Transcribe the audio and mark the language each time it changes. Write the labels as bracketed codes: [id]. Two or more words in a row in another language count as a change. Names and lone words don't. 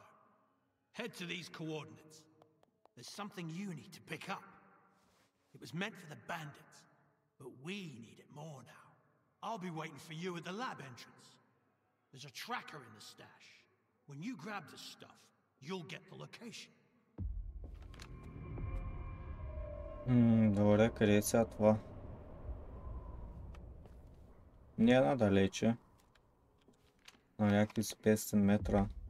[en] Head to these coordinates. There's something you need to pick up. It was meant for the bandits, but we need it more now. I'll be waiting for you at the lab entrance. There's a tracker in the stash. When you grab the stuff, you'll get the location. [bg] Добре, къде е сега това? Не е надалече. На някакви 500 метра.